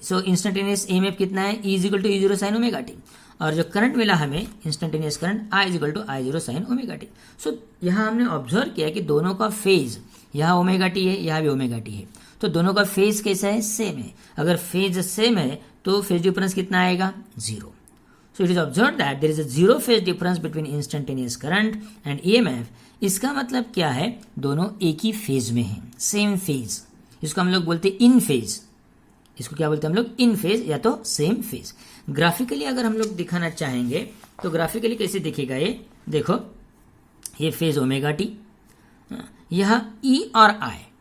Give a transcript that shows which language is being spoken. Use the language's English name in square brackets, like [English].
[Hindi] सो instantaneous EMF कितना है, E is equal to E0 sine omega T, और जो करंट मिला हमें instantaneous current I is equal to I0 sine omega T. सो यहाँ हमने ऑब्जर्व किया कि दोनों का फेज, यहाँ ओमेगा टी है, यहाँ भी ओमेगा टी है, तो दोनों का फेज कैसा है, सेम है। अगर फेज सेम है तो फेज डिफरेंस कितना आएगा, 0। [English] So it is observed that there is a 0 phase difference between instantaneous current and EMF। [Hindi] इसका मतलब क्या है, दोनों एक ही फेज में हैं, सेम फेज। इसको हम लोग बोलते हैं इन फेज। इसको क्या बोलते हैं हम लोग, इन फेज या तो सेम फेज। ग्राफिकली अगर हम लोग दिखाना चाहेंगे तो ग्राफिकली कैसे दिखेगा, ये देखो, ये फेज ओमेगा टी, यह E और I।